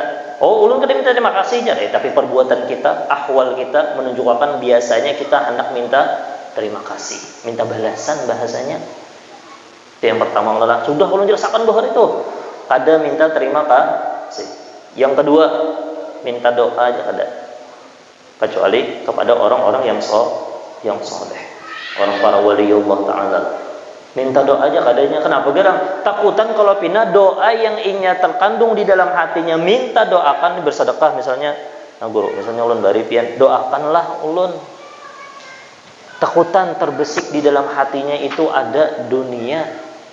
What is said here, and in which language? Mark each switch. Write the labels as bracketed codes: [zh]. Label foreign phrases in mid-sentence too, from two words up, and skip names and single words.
[bjn] Oh, ulun kada minta terima kasih aja, tapi perbuatan kita, ahwal kita menunjukkan biasanya kita hendak minta terima kasih, minta balasan bahasanya. Itu yang pertama adalah sudah ulun jelaskan bahwa itu ada minta terima kasih. Yang kedua, minta doa aja kada. Kecuali kepada orang-orang yang soleh, orang para waliullah taala. Minta doa aja kadanya. Kenapa gerang? Takutan kalau pina doa yang inya terkandung di dalam hatinya minta doakan bersedekah misalnya. Nah guru, misalnya ulun bari pian, doakanlah ulun. Takutan terbesik di dalam hatinya itu ada dunia.